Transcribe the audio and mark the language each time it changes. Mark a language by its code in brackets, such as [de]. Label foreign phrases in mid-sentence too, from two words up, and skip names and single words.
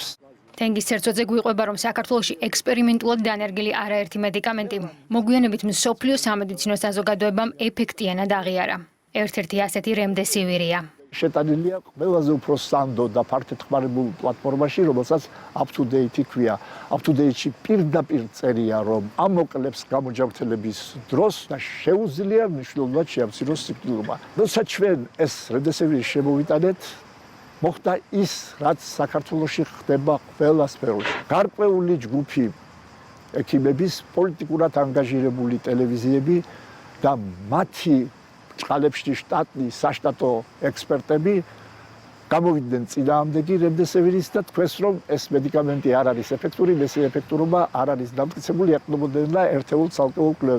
[ka] თენგის ცერცვაძე გვიყვება, რომ საქართველოში ექსპერიმენტულად დანერგილი არაერთი მედიკამენტი მოგვიანებით მსოფლიო სამედიცინო საზოგადოებამ ეფექტიანად აღიარა. ერთ-ერთი ასეთი რემდესივირია. შეტანილია ყველაზე უფრო სანდო და ფართოდ ხმარებულ პლატფორმაში, რომელსაც up-to-date ქვია. up-to-date-ში პირდაპირ წერია, რომ ამოკლებს გამოჯანმრთელების დროს და შეუძლია მნიშვნელოვნად შეამციროს სიკვდილობა. როცა ჩვენ ეს რემდესივირი შემოვიტანეთ, მოხდა ის, რაც საქართველოში ხდება ყველა სფეროში. გარკვეული ჯგუფი ექიმების, პოლიტიკურად ანგაჟირებული ტელევიზიები და მათი ჭყალებში შტატი საშტატო ექსპერტები გამოვიდნენ წინააღმდეგი რემდესივირის და თქვეს, რომ ეს მედიკამენტი არ არის ეფექტური, მისი ეფექტურობა არ არის დამტკიცებული, ეყრდნობოდნენ და ერთეულ ცალკეულ კვლევებს.